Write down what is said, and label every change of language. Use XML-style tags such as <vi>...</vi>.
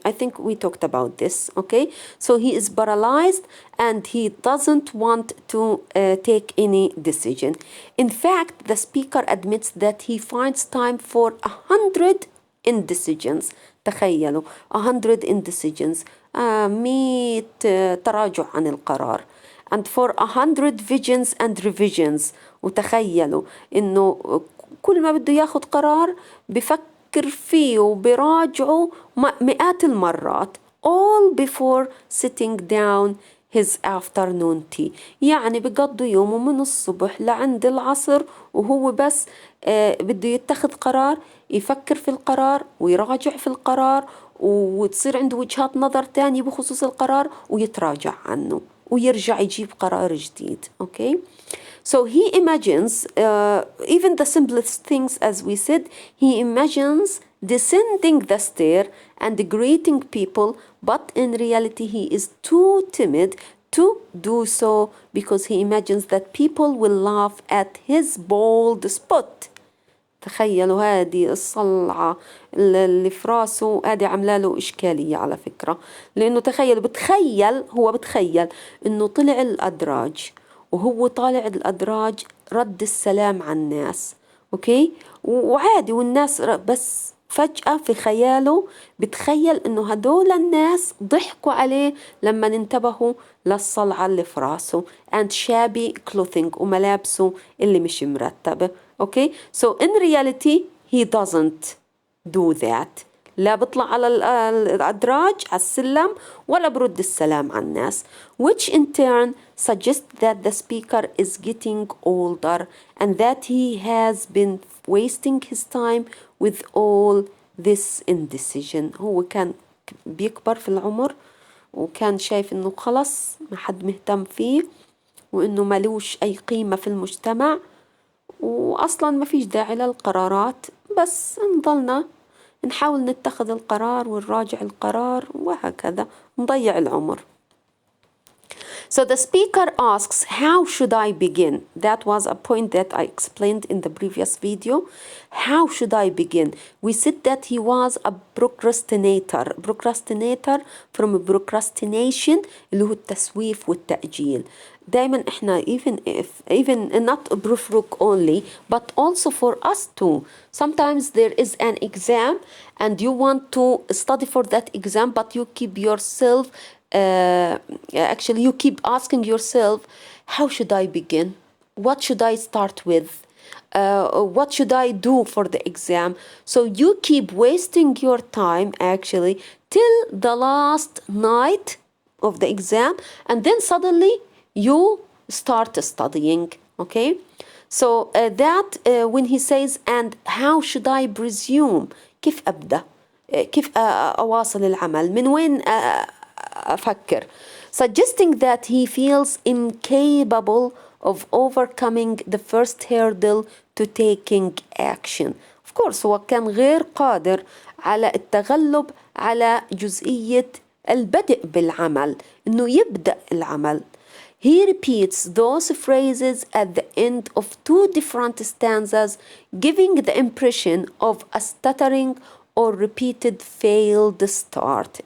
<en>I think we talked about this, okay? So he is paralyzed and he doesn't want to take any decision. In fact, the speaker admits that he finds time for 100 indecisions. تخيلوا 100 indecisions.</en> <ar>100 تراجع عن القرار.</ar> <en>and for 100 visions and revisions.</en> <ar>وتخيلوا إنه كل ما بده ياخد قرار بفكر فيه وبراجعه مئات المرات</ar> <en>all before sitting down his afternoon tea.</en> <ar>يعني بقضي يومه من الصبح لعند العصر وهو بس بده يتخذ قرار، يفكر في القرار ويراجع في القرار وتصير عنده وجهات نظر تانية بخصوص القرار ويتراجع عنه ويرجع يجيب قرار جديد.</ar> <en>Okay? So he imagines even the simplest things, as we said, he imagines descending the stair and greeting people, but in reality he is too timid to do so because he imagines that people will laugh at his bold spot.</en> <ar>تخيلوا هذه الصلعة اللي في راسه هذه عامله له إشكالية على فكرة، لأنه تخيل هو بتخيل إنه طلع الأدراج وهو طالع الأدراج رد السلام على الناس، أوكي، وعادي والناس بس فجأة في خياله بتخيل إنه هدول الناس ضحكوا عليه لما انتبهوا للصلعة اللي في راسه</ar> <en>and shabby clothing</en> <ar>وملابسه اللي مش مرتبة.</ar> <en>Okay, so in reality he doesn't do that.</en> <ar>لا بطلع على الأدراج على السلم ولا برد السلام على الناس,</ar> <en>which in turn suggests that the speaker is getting older and that he has been wasting his time with all this indecision.</en> <ar>هو كان بيكبر في العمر وكان شايف إنه خلص ما حد مهتم فيه وإنه ملوش أي قيمة في المجتمع وأصلا ما فيش داعي للقرارات, بس نضلنا نحاول نتخذ القرار ونراجع القرار وهكذا نضيع العمر.</ar> <en>So the speaker asks, how should I begin? That was a point that I explained in the previous video. How should I begin? We said that he was a procrastinator. Procrastinator from procrastination</en> <ar>اللي هو التسويف والتأجيل. دايما احنا</ar> <en>even not Prufrok only but also for us too. Sometimes there is an exam and you want to study for that exam but you keep yourself actually you keep asking yourself, how should I begin? What should I start with? What should I do for the exam? So you keep wasting your time actually till the last night of the exam and then suddenly you start studying. Okay, so that when he says, and how should I presume?</en> <ar>كيف أبدأ? كيف أواصل العمل؟ من وين أفكر?</ar> <en>Suggesting that he feels incapable of overcoming the first hurdle to taking action. Of course</en> <ar>هو كان غير قادر على التغلب على جزئية البدء بالعمل, إنه يبدأ العمل.</ar> <en>He repeats those phrases at the end of two different stanzas, giving the impression of a stuttering or repeated failed start.</en>